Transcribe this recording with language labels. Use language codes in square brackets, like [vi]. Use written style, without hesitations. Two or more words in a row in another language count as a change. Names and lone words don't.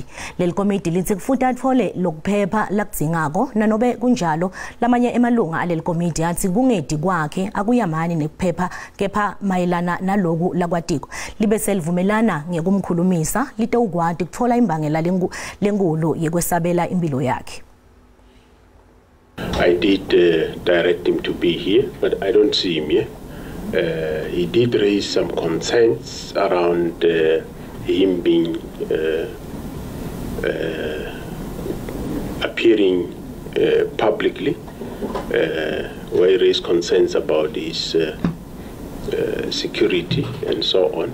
[ss] Leli komiti lithi kufuthi athole lokuphepha lakudzingako nanobe kunjalo lamanye emalunga aleli komiti athi kungedi kwakhe akuyamani nekuphepha kepha mayelana naloku lakwatiko libe selivumelana ngekumkhulumisa lite ukwati kuthola imbangela lenkulu yekwesabela impilo yakhe. [en] I did direct him to be here, but I don't see him here. He did raise some concerns around him being appearing publicly, where he raised concerns about his security and so on.